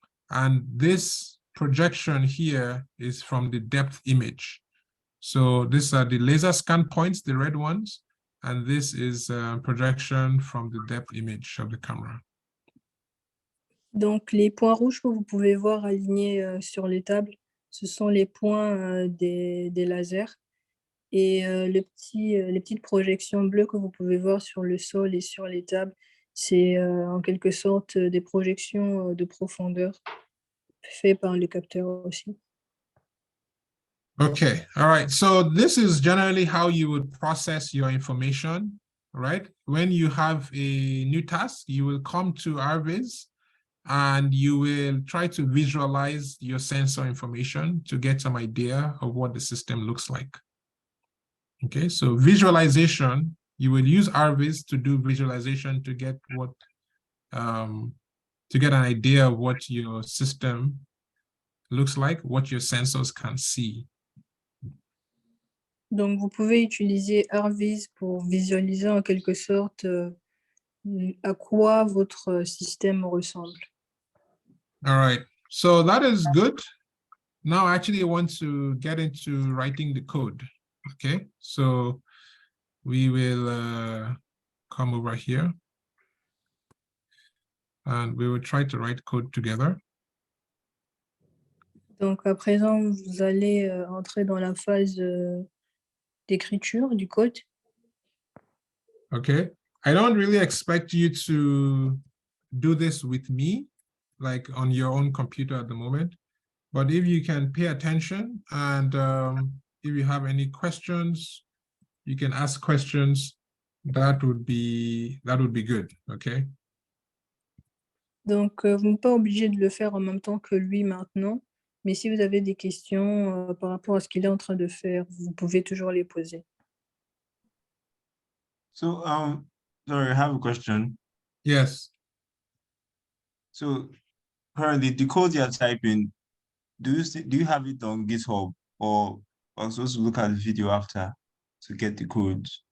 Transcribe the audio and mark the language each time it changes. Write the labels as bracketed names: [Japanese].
[English] And this projection here is from the depth image. So these are the laser scan points, the red ones, and this is a projection from the depth image of the camera. [French] Donc, les points rouges que vous pouvez voir alignés sur les tables, ce sont les points des lasers. Et les petites projections bleues que vous pouvez voir sur le sol et sur les tables, c'est en quelque sorte des projections de profondeur faites par le capteur aussi. [English] Okay, all right. So this is generally how you would process your information, right? When you have a new task, you will come to RViz and you will try to visualize your sensor information to get some idea of what the system looks like. Okay, so visualization, you will use RViz to do visualization to get what, to get an idea of what your system looks like, what your sensors can see. [French] Donc, vous pouvez utiliser RViz pour visualiser en quelque sorte à quoi votre système ressemble. [English] All right, so that is good. Now, I actually want to get into writing the code. Okay, so we will come over here and we will try to write code together. [French] Donc, à présent, vous allez entrer dans la phase d'écriture du code. [English] Okay, I don't really expect you to do this with me, like on your own computer at the moment. But if you can pay attention and if you have any questions, you can ask questions. That would be good, okay? [French] Donc, vous n'êtes pas obligé de le faire en même temps que lui maintenant, mais si vous avez des questions par rapport à ce qu'il est en train de faire, vous pouvez toujours les poser. [English] So, sorry, I have a question. Yes. So, currently, the code you're typing, do you have it on GitHub, or I'm supposed to look at the video after to get the code?